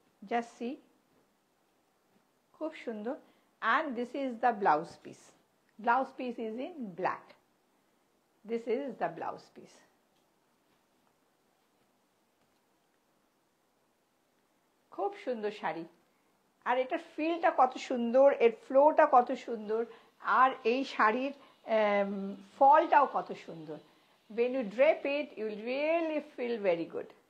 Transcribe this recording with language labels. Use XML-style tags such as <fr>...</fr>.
<en>Just see,</en> <bn>খুব সুন্দর।</bn> <en>And this is the blouse piece. Blouse piece is in black. This is the blouse piece.</en> <bn>খুব সুন্দর শাড়ি। আর এটার ফিলটা কত সুন্দর, এর ফ্লোটা কত সুন্দর, আর এই শাড়ির ফলটাও কত সুন্দর।</bn> <en>When you drape it, you will really feel very good.</en>